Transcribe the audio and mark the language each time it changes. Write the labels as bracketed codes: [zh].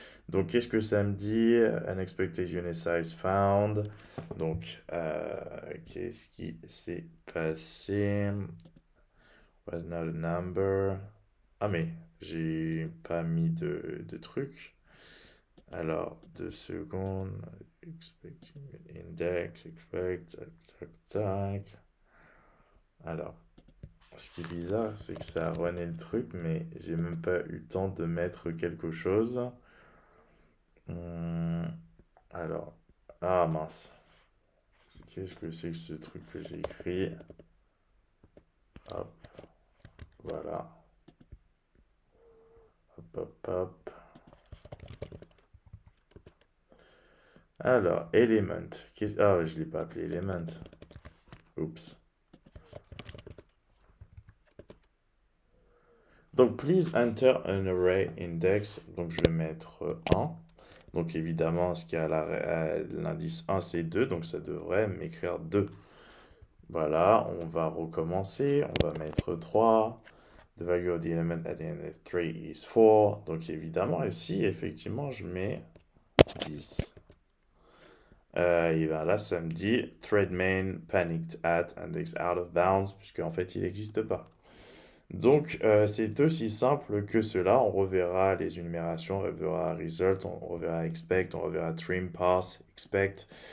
[fr] Donc, qu'est-ce que ça me dit? [en] Unexpected unit size found. [fr] Donc, qu'est-ce qui s'est passé? [en] Was not a number. [fr] Ah, mais j'ai pas mis de truc. Alors, 2 secondes. [en] Expecting index, expect, tac, tac. [fr] Alors, ce qui est bizarre, c'est que ça a runné le truc, mais j'ai même pas eu le temps de mettre quelque chose. Alors, ah mince. Qu'est-ce que c'est que ce truc que j'ai écrit? Hop, voilà. Hop, hop, hop. Alors, element. Ah, je ne l'ai pas appelé element. Oups. Donc, [en] please enter an array index. [fr] Donc, je vais mettre 1. Donc, évidemment, ce qui a l'indice 1, c'est 2. Donc, ça devrait m'écrire 2. Voilà, on va recommencer. On va mettre 3. [en] The value of the element at the end of 3 is 4. [fr] Donc, évidemment, ici, effectivement, je mets 10. Et bien là, ça me dit [en] thread main panicked at index out of bounds, [fr] puisque en fait, il n'existe pas. Donc, c'est aussi simple que cela. On reverra les énumérations, on reverra result, on reverra expect, on reverra trim, parse, expect.